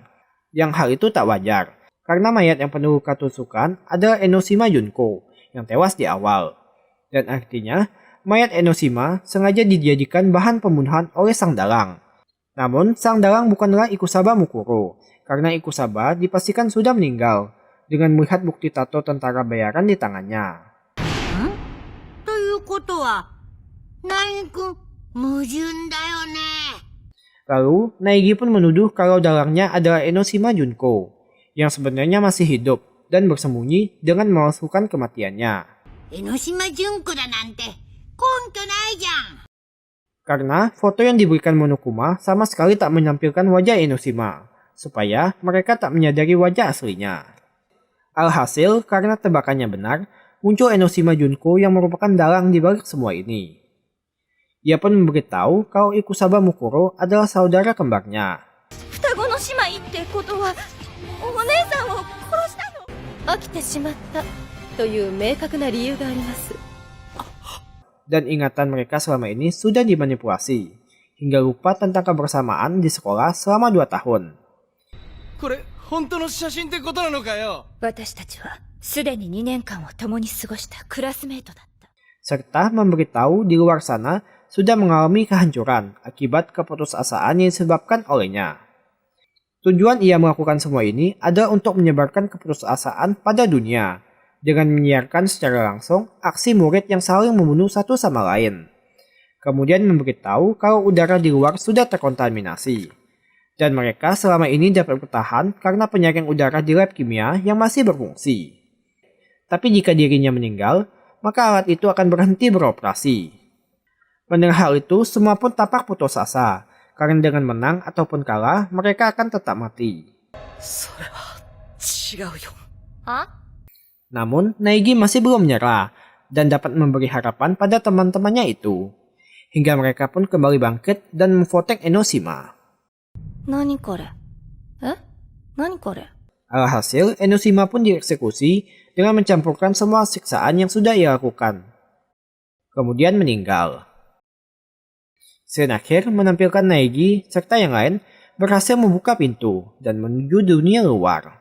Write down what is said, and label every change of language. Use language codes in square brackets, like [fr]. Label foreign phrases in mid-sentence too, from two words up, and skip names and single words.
[id] Yang hal itu tak wajar, karena mayat yang penuh luka tusukan adalah Enoshima Junko yang tewas di awal. Dan artinya, mayat Enoshima sengaja dijadikan bahan pembunuhan oleh sang dalang. Namun, sang dalang bukanlah Ikusaba Mukuro, karena Ikusaba dipastikan sudah meninggal, dengan melihat bukti tato tentara bayaran di tangannya. [ja] ということは、Naegi-kun、矛盾だよね。 [id] Lalu, Naegi pun menuduh kalau dalangnya adalah Enoshima Junko, yang sebenarnya masih hidup dan bersembunyi dengan memalsukan kematiannya. [ja] 江ノ島純子だなんて、根拠ないじゃん。 [id] Karena foto yang diberikan Monokuma sama sekali tak menampilkan wajah Enoshima, supaya mereka tak menyadari wajah aslinya. Alhasil, karena tebakannya benar, muncul Enoshima Junko yang merupakan dalang di balik semua ini. Ia pun memberitahu kalau Ikusaba Mukuro adalah saudara kembarnya. [ja] 双子の姉妹ってことはお姉さんを殺したの？飽きてしまったという明確な理由があります。 [id] Dan ingatan mereka selama ini sudah dimanipulasi, hingga lupa tentang kebersamaan di sekolah selama 2 tahun. [ja] これ本当の写真ってことなのかよ。私たちはすでに2年間を共に過ごしたクラスメートだった。 [id] Serta memberitahu di luar sana sudah mengalami kehancuran akibat keputusasaan yang disebabkan olehnya. Tujuan ia melakukan semua ini adalah untuk menyebarkan keputusasaan pada dunia, dengan menyiarkan secara langsung aksi murid yang saling membunuh satu sama lain. Kemudian memberitahu kalau udara di luar sudah terkontaminasi. Dan mereka selama ini dapat bertahan karena penyaring udara di lab kimia yang masih berfungsi. Tapi jika dirinya meninggal, maka alat itu akan berhenti beroperasi. Mendengar hal itu, semua pun tampak putus asa, karena dengan menang ataupun kalah, mereka akan tetap mati. [ja] それは違うよ。 [id] Namun, Naegi masih belum menyerah, dan dapat memberi harapan pada teman-temannya itu. Hingga mereka pun kembali bangkit dan memfotek Enoshima. [ja] 何これ？何これ？ [id] Alhasil, Enoshima pun dieksekusi dengan mencampurkan semua siksaan yang sudah ia lakukan. Kemudian meninggal. Scene akhir menampilkan Naegi serta yang lain berhasil membuka pintu dan menuju dunia luar.